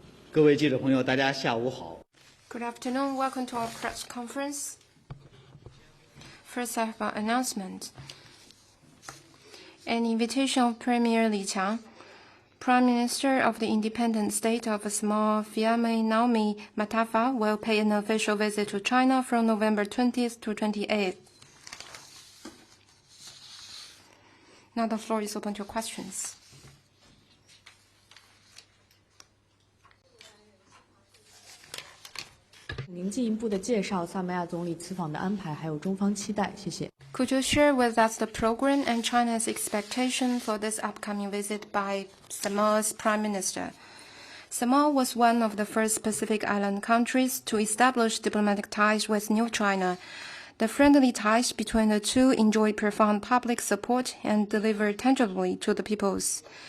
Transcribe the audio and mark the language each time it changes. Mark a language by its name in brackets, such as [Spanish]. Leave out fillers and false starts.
[Chinese] 各位记者朋友，大家下午好。 [English] Good afternoon. Welcome to our press conference. First, I have an announcement. An invitation of Premier Li Qiang, Prime Minister of the Independent State of Samoa, Fiame Naomi Matafa, will pay an official visit to China from November 20th to 28th. Now the floor is open to questions. [Chinese] 您进一步的介绍萨摩亚总理此访的安排，还有中方期待，谢谢。 [English] Could you share with us the program and China's expectation for this upcoming visit by Samoa's Prime Minister? Samoa was one of the first Pacific Island countries to establish diplomatic ties with New China. The friendly ties between the two enjoy profound public support and deliver tangibly to the peoples.